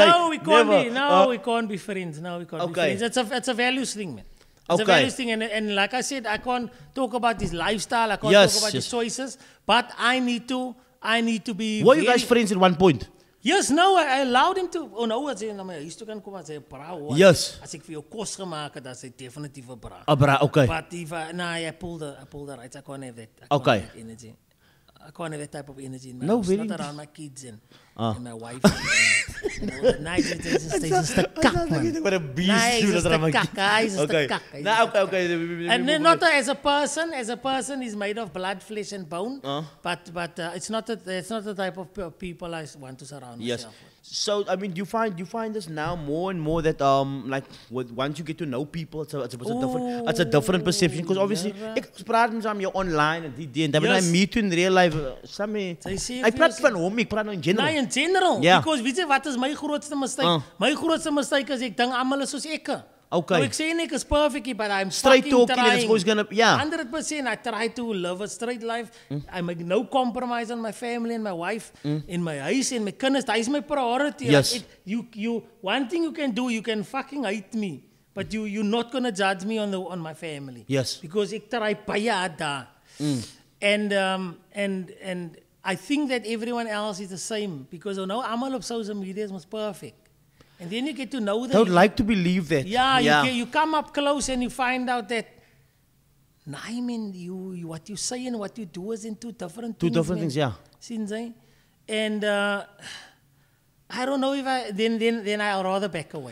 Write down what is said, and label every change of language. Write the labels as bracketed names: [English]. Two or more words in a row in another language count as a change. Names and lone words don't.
[English] No, we can't be. No, we can't be friends. No, we can't be friends. It's a values thing, man. It's a values thing, and like I said, I can't talk about his lifestyle. I can't talk about his choices. But I need to be. Were you guys friends at one point? Yes, no, I allowed him to. Oh no, [Afrikaans] as hy na my huis toe kan kom as hy 'n bra hoor. [English] Yes. [Afrikaans] As ek vir jou kos gemaak het, dan is hy definitief 'n bra. [English] Abra, okay. But if I pulled the rights, I can't have that. Okay. That energy. I can't have that type of energy in my No, house. very Not around my kids and my wife. And all that. Nice, it's just a kak, man. What a beast. Nice, dude, just dat a raam- kak. He's just Okay. a kak. Nou, okay. And then not as a person, he's made of blood, flesh, and bone. But it's not the type of people I want to surround Yes. myself with. So I mean, you find this now more and more that like once you get to know people, it's a different perception because obviously [Afrikaans] ek praat met hom online en die en dan wanneer [English] I meet you in real life, [Afrikaans] ek praat van hom, ek praat nou in general. Nee, [English] in general. Yeah. [Afrikaans] Because weet jy wat is my grootste mistake? My grootste mistake is ek dink almal is soos ek. [English] Okay. [Afrikaans] Nou, ek sê nie ek is perfect, [English] but I'm Straight fucking talking, trying. it's always gonna, yeah. 100%. I try to live a straight life. I make no compromise on my family and my wife, [Afrikaans] in my huis en my kinders. [English] That is my priority. Yes. You one thing you can do, you can fucking hate me, but you're not gonna judge me on my family. Yes. [Afrikaans] Because ek try baie hard daar. [English] And I think that everyone else is the same because now [Afrikaans] almal op [English] social media is most perfect. And then you get to know them. I would like to believe that. Yeah. You come up close and you find out that, I mean, what you say and what you do is in two different things. Two different things, yeah. Since and I don't know if then I'll rather back away.